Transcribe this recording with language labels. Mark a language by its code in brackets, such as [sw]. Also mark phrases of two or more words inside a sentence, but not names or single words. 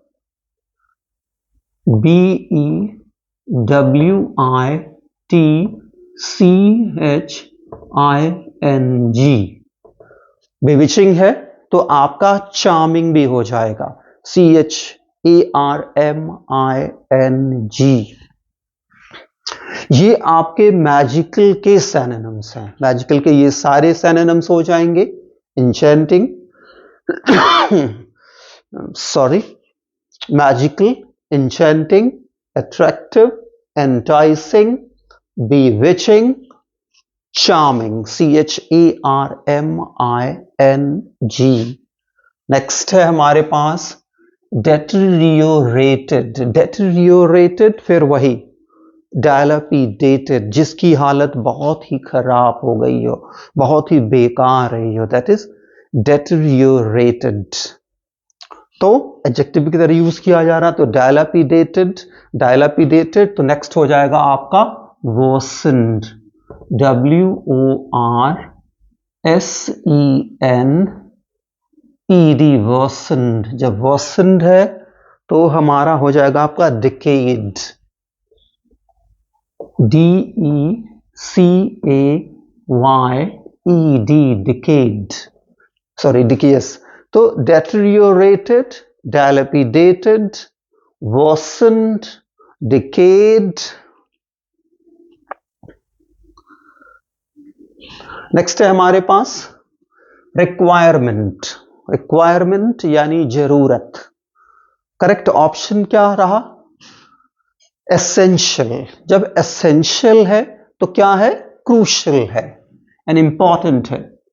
[hi] BEWITCHING, बेविशिंग है तो आपका चार्मिंग भी हो जाएगा, CHARMING। ये आपके मैजिकल के सिनोनिम्स हैं। मैजिकल के ये सारे सिनोनिम्स हो जाएंगे, [en] enchanting, sorry, magical, enchanting, attractive, enticing, bewitching, charming, charming. [hi] नेक्स्ट है हमारे पास deteriorated, फिर वही dilapidated, जिसकी हालत बहुत ही खराब हो गई हो, बहुत ही बेकार रही हो, [en] that is deteriorated. [hi] तो एडजेक्टिव की तरह यूज किया जा रहा, तो dilapidated, तो नेक्स्ट हो जाएगा आपका [en] worsened, WORSENED, worsened. [hi] जब worsened है तो हमारा हो जाएगा आपका [en] decayed, DECAYED, decayed, sorry, decayed. तो deteriorated, dilapidated, worsened, decayed. [hi] नेक्स्ट है हमारे पास रिक्वायरमेंट यानी जरूरत. [en] correct option [hi] क्या रहा? एसेंशियल. जब एसेंशियल है तो क्या है? क्रूशियल है एंड इंपॉर्टेंट है.